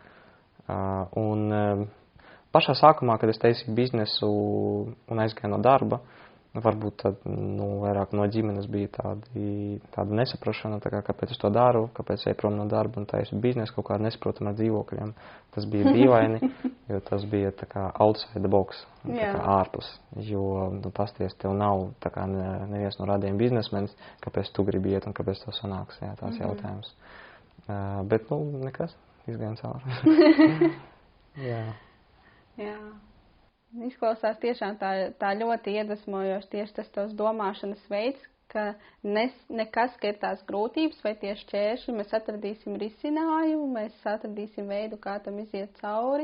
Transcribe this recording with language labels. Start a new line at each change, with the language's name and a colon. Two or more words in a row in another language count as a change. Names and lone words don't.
Latvian: Pašā sākumā, kad es taisīju biznesu un aizgāju no darba, varbūt tad, vairāk no ģimenes bija tāda nesaprašana, tā kā, kāpēc es to daru, kāpēc eju prom no darba un taisu biznesu kaut kādu nesaprotamu ar dzīvokļiem. Tas bija dīvaini, jo tas bija tā kā
English: outside the box,
Latvian: tā kā ārpus, jo, pasties, tev nav tā kā neviens no radiem biznesmenis, kāpēc tu gribi iet un kāpēc tev sanāks, jā, tās jautājums. Bet, nekas, izgājām cauri. Jā. Jā. Izklausās tiešām tā ļoti iedvesmojoši tieši tas tavs domāšanas veids, ka nekas, ka ir tās grūtības vai tie šķēršļi, mēs atradīsim risinājumu, mēs atradīsim veidu, kā tam iziet cauri.